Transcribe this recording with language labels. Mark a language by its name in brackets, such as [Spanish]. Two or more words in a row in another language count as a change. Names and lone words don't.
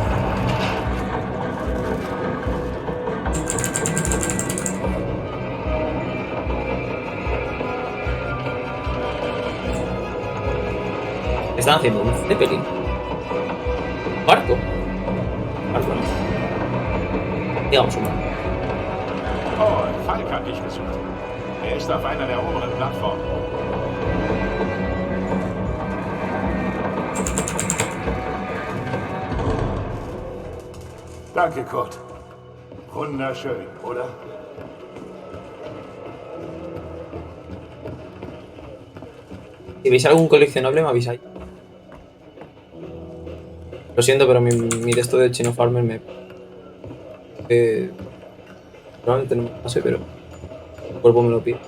[Spanish] Están haciendo un Zeppelin. Barco. Barco no. Digamos un barco. [German] Oh, Falk hat dich gesucht. Er ist auf einer der oberen Plattformen. Danke, Kurt. Wunderschön, oder? [Spanish] Si veis algún coleccionable me avisáis. Lo siento, pero mi texto de Chino Farmer me... probablemente no me pase, pero el cuerpo me lo pide.